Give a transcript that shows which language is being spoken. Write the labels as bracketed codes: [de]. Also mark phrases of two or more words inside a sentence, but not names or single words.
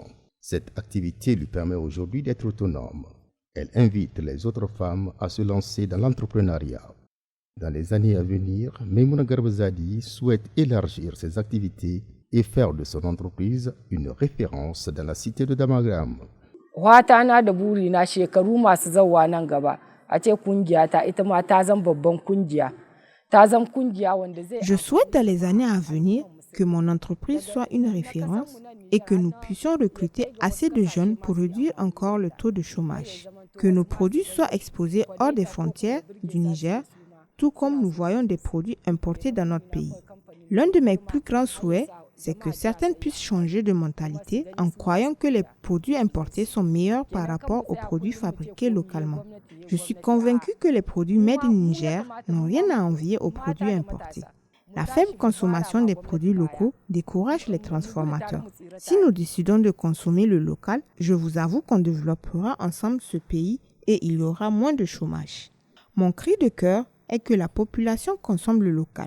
[fr] Cette activité lui permet aujourd'hui d'être autonome. Elle invite les autres femmes à se lancer dans l'entrepreneuriat. Dans les années à venir, Memouna Garbezadi souhaite élargir ses activités et faire de son entreprise une référence dans la cité de Damagaram. [ha] Watana da buri na shekaru masu zawa nan gaba a ce kungiya ta ita ma ta zama babban kungiya. [fr] Je souhaite dans les années à venir que mon entreprise soit une référence et que nous puissions recruter assez de jeunes pour réduire encore le taux de chômage. Que nos produits soient exposés hors des frontières du Niger, tout comme nous voyons des produits importés dans notre pays. L'un de mes plus grands souhaits, c'est que certaines puissent changer de mentalité en croyant que les produits importés sont meilleurs par rapport aux produits fabriqués localement. Je suis convaincue que les produits [en] made in [fr] Niger n'ont rien à envier aux produits importés. La faible consommation des produits locaux décourage les transformateurs. Si nous décidons de consommer le local, je vous avoue qu'on développera ensemble ce pays et il y aura moins de chômage. Mon cri de cœur est que la population consomme le local.